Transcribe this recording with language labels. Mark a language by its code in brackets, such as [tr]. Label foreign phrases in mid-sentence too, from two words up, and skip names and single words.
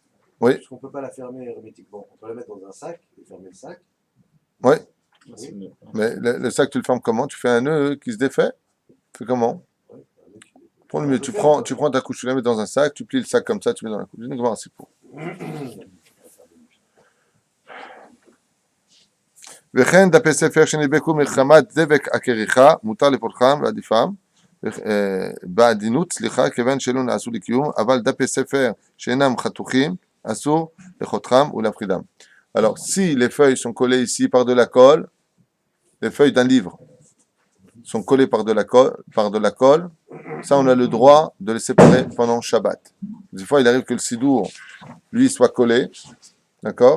[fr] Oui. Parce qu'on ne peut pas la fermer hermétiquement. On peut la mettre dans un sac et fermer le sac. Oui. Oui. Mais le sac, tu le fermes comment? Tu fais un nœud qui se défait? Tu fais comment? Ouais, Pour le mieux, tu prends ta couche, tu la mets dans un sac, tu plies le sac comme ça, tu mets dans la couche. C'est pour. [he] וכן דפי ספר שנדבקו מחמת דבק הכריכה, מותר לפורחם ועדיפם, בעדינות, כיוון שלא נעשו לקיום, אבל דפי ספר שאינם חתוכים, אסור לחותכם ולהפחידם. [fr] Alors, si les feuilles sont collées ici par de la colle, les feuilles d'un livre sont collées par de la colle, ça on a le droit de les séparer pendant Shabbat. Des fois, il arrive que le sidour, lui, soit collé, d'accord?